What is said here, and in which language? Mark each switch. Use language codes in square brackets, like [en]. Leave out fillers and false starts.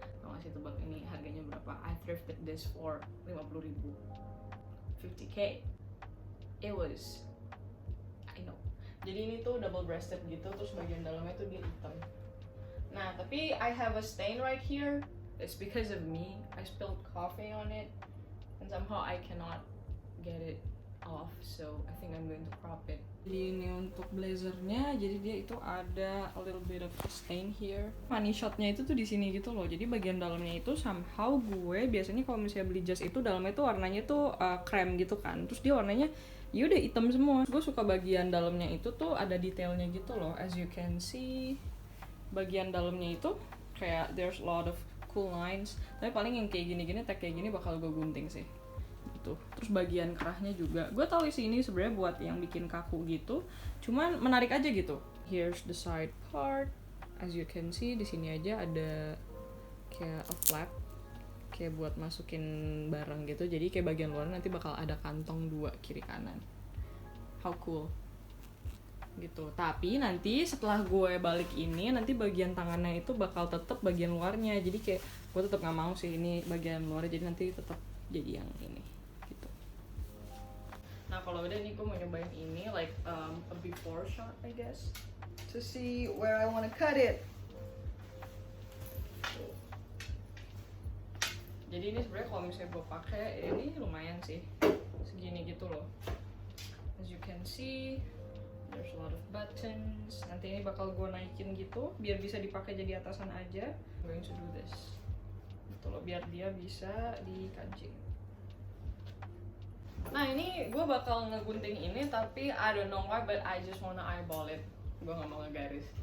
[id] Gue ngasih tebak ini harganya berapa. [en] I thrifted this for 50.000. 50k. It was, I know. [id] Jadi ini tuh double breasted gitu, terus bagian dalamnya tuh dia hitam. Nah, tapi [en] I have a stain right here. It's because of me. I spilled coffee on it, and somehow I cannot get it off, so I think I'm going to crop it. [id] Jadi ini untuk blazernya, jadi dia itu ada [en] a little bit of stain here. [id] Money shotnya itu tuh di sini gitu loh. Jadi bagian dalamnya itu somehow gue biasanya kalau misalnya beli jas itu dalamnya tuh warnanya tuh krem gitu kan. Terus dia warnanya ya udah hitam semua. Gue suka bagian dalamnya itu tuh ada detailnya gitu loh. [en] As you can see, [id] bagian dalamnya itu kayak [en] there's a lot of cool lines. [id] Tapi paling yang kayak gini-gini, tag kayak gini bakal gue gunting sih. Gitu. Terus bagian kerahnya juga gue tahu isi ini sebenarnya buat yang bikin kaku gitu, cuman menarik aja gitu. [en] Here's the side part, as you can see [id] di sini aja ada kayak a flap kayak buat masukin barang gitu, jadi kayak bagian luar nanti bakal ada kantong dua kiri kanan. [en] How cool gitu. [id] Tapi nanti setelah gue balik ini, nanti bagian tangannya itu bakal tetap bagian luarnya, jadi kayak gue tetap nggak mau sih ini bagian luarnya, jadi nanti tetap jadi yang ini gitu. Nah kalau udah nih gue mau nyobain ini [en] like a before shot I guess to see where I wanna cut it. [id] Jadi ini sebenarnya kalau misalnya gue pakai ini lumayan sih, segini gitu loh. [en] As you can see, there's a lot of buttons. [id] Nanti ini bakal gue naikin gitu biar bisa dipakai jadi atasan aja. [en] I'm going to do this [id] gitu loh, biar dia bisa dikancing. Nah ini gue bakal ngegunting ini, tapi [en] I don't know why but I just wanna eyeball it. [id] Gue gak mau ngegaris.